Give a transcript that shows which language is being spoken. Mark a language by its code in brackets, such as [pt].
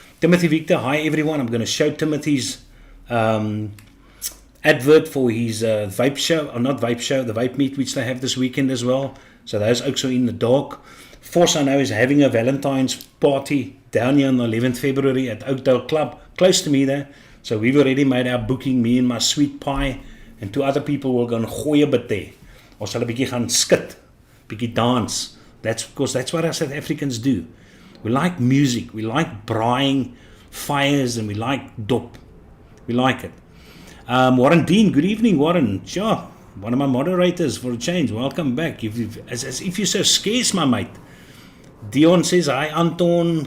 [en] Timothy Victor, hi everyone. I'm going to show Timothy's advert for his vape show, or not vape show, the vape meet which they have this weekend as well. So those also in the dark. Force, I know, is having a Valentine's party down here on the 11th February at Oakdale Club, close to me there. So we've already made our booking, me and my sweet pie, and 2 other people will [af] gaan gooi 'n [en] bit there. [af] Ons sal 'n bietjie gaan skit, bietjie dance. [en] That's because that's what us South Africans do. We like music, we like braaiing fires, and we like dop. We like it. Warren Dean, good evening, Warren. Sure, one of my moderators for a change. Welcome back. As if you're so scarce, my mate. Dion says, hi, Anton.